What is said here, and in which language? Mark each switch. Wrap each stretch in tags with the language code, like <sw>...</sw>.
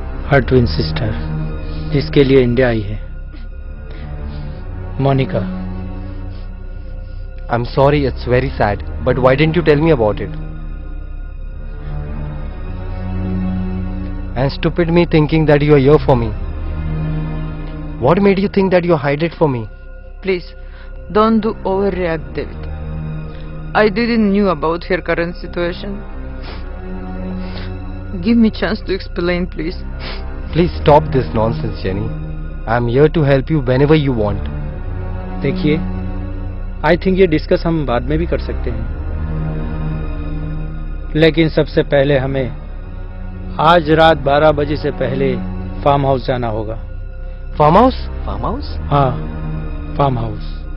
<hi>हर twin sister, जिसके लिए India I है, Monika.</hi> <en>I'm sorry, it's very sad. But why didn't you tell me about it? And stupid me thinking that you are here for me. What made you think that you hide it for me? Please, don't do overreact, David. I didn't knew about her current situation. Give me chance to explain, please. Please stop this nonsense, Jenny. I'm here to help you whenever you want.</en> <hi>देखिए,</hi> <en>I think</en> <hi>ये discuss हम बाद में भी कर सकते हैं, लेकिन सबसे पहले हमें आज रात 12 बजे से पहले फार्म हाउस जाना होगा। Farm house? Farm house? हाँ, फार्म हाउस।</hi>